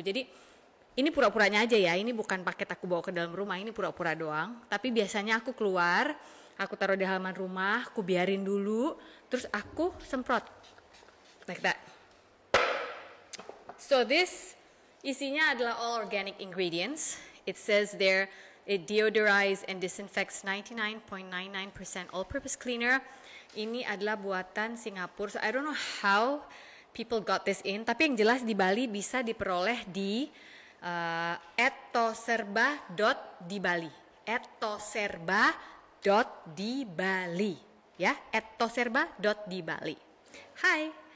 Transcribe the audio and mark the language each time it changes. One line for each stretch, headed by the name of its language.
Indonesian: Jadi ini pura-puranya aja ya, ini bukan paket aku bawa ke dalam rumah, ini pura-pura doang. Tapi biasanya aku keluar, aku taruh di halaman rumah, aku biarin dulu, terus aku semprot.
English: Like that. So this
Indonesian: isinya adalah
English: all organic ingredients. It says there, it deodorizes and disinfects 99.99% all-purpose cleaner.
Indonesian: Ini adalah buatan Singapura.
English: So I don't know how people got this in,
Indonesian: tapi yang jelas di Bali bisa diperoleh di etoserba.dibali. etoserba.dibali ya, etoserba.dibali. Hai.